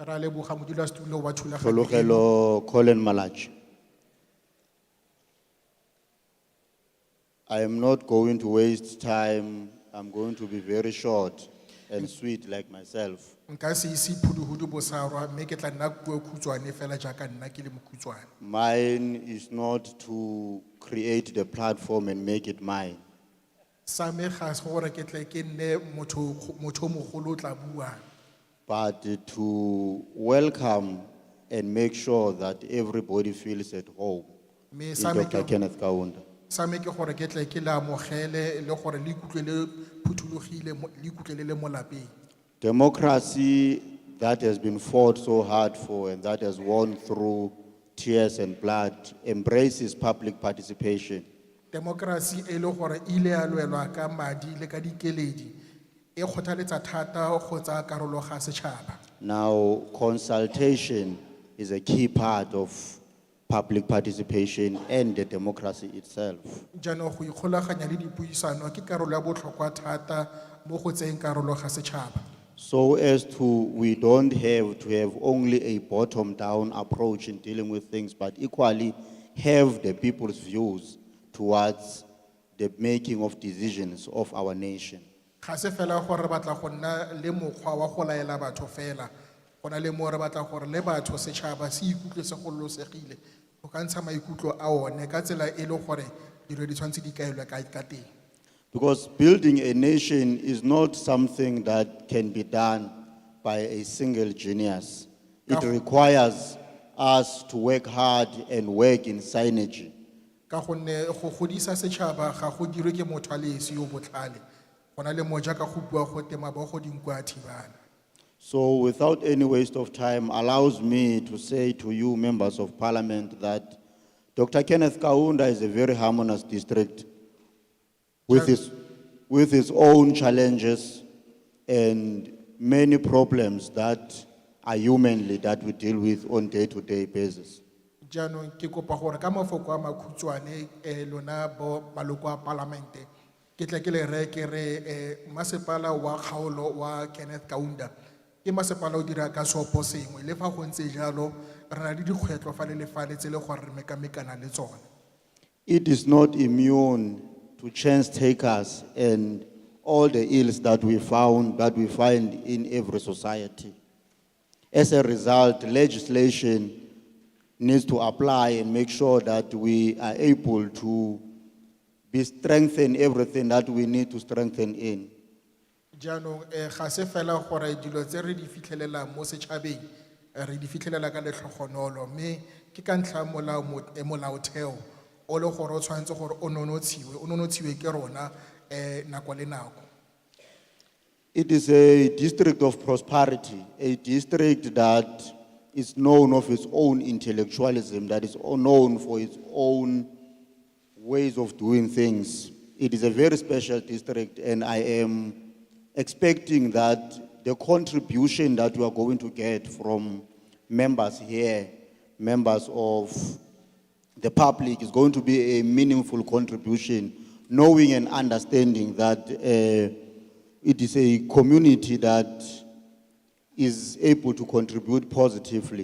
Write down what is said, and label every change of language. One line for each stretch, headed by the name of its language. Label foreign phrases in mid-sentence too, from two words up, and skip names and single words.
Tswana: Ra leboga modulasetulo wa thulaganyo eno. Tologelo Colin Malach.
English: I am not going to waste time. I'm going to be very short and sweet like myself.
Tswana: Nka se ise phuduhudu bosarwa, mme ke tla nna puo khutshwane fela jaaka nna ke le mokhutswane.
English: Mine is not to create the platform and make it mine,
Tswana: Sa me ga se gore ke tle ke nne motho o mogolo o tla buang.
English: but to welcome and make sure that everybody feels at home Me in
Tswana: sa me
English: Dr.
Tswana: ke
English: Kenneth Kaunda.
Tswana: sa me ke gore ke tle ke la amogele le gore le ikutlwe le phuthulogile le ikutlwe le le mo lapeng.
English: Democracy that has been fought so hard for and that has won through tears and blood embraces public participation.
Tswana: Democracy e le gore ile ya lwelwa ka madi le ka dikeledi e kgothaletsa thata go tsa karolo ga setšhaba.
English: Now, consultation is a key part of public participation and the democracy itself.
Tswana: Jaanong go ikgolaganya le dipuisano ke karolo ya botlhokwa thata mo go tseng karolo ga setšhaba.
English: So as to, we don't have to have only a bottom-down approach in dealing with things, but equally have the people's views towards the making of decisions of our nation.
Tswana: Ga se fela gore re batla go nna le mokgwa wa go laela batho fela, go na le mo re batla gore le batho setšhaba se ikutlwe se gololosegile go ka ntsha maikutlo a one ka tsela e le gore dilo di tshwanetse di kaelwe ka teng.
English: Because building a nation is not something that can be done by a single genius. It
Tswana: Ka-
English: requires us to work hard and work in synergy.
Tswana: Ka gonne go godisa setšhaba ga go dirwe ke motho a le esi yo botlhale, go na le mo jaaka go bua go tema bo go dinko a thibana.
English: So without any waste of time, allows me to say to you, members of parliament, that Dr. Kenneth Kaunda is a very harmonious district with its own challenges and many problems that are humanly that we deal with on day-to-day basis.
Tswana: Jaanong ke kopa gore ka mafoko a makhutshwane lona bo maloko a palamente ke tle ke le reye ke re masepala wa kgaolo wa Kenneth Kaunda ke masepala o dira ka seopo sengwe le fa go ntse jalo re na le dikgwetlho fa le lefale tse le gore re mekamekana le tsone.
English: It is not immune to chance takers and all the ills that we find in every society. As a result, legislation needs to apply and make sure that we are able to be strengthen everything that we need to strengthen in.
Tswana: Jaanong ga se fela gore dilo tse re di fitlhelelang mo setšhabeng re di fitlhelela ka letlhogonolo, mme ke ka ntlha molaotheo o le gore o tshwanetse gore o nonotshiwe ke rona nako le nako.
English: It is a district of prosperity, a district that is known of its own intellectualism, that is known for its own ways of doing things. It is a very special district, and I am expecting that the contribution that we are going to get from members here, members of the public, is going to be a meaningful contribution, knowing and understanding that it is a community that is able to contribute positively.